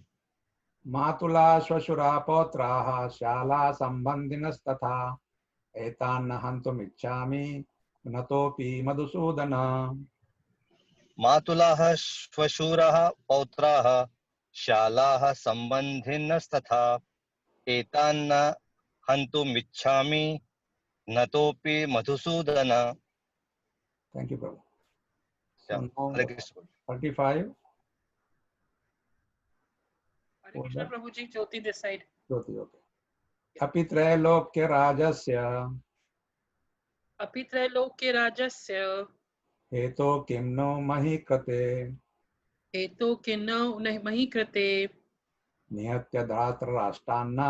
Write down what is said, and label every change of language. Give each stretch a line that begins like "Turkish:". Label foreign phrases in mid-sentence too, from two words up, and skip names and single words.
Sanskrit: मातुलाः श्वशुराः पौत्राः श्यालाः सम्बन्धिनस्तथा एतान् हन्तुम् इच्छामि घ्नतोऽपि मधुसूदन. मातुलाः श्वशुराः पौत्राः श्यालाः सम्बन्धिनस्तथा एतान्न हन्तुमिच्छामि घ्नतोऽपि मधुसूदन.
English: Thank you, Prabhu. Yeah. So now
Sanskrit: Hare Krishna.
English: 35.
Sanskrit: Hare Krishna
English: Prabhu ji, Jyoti this side.
Sanskrit: Jyoti, okay. अपि त्रैलोक्य राजस्य अपि त्रैलोक्य राजस्य हेतो किं नो मही कृते हेतो किन्नौ मही कृते निहत्य धातराष्ट्रान्ना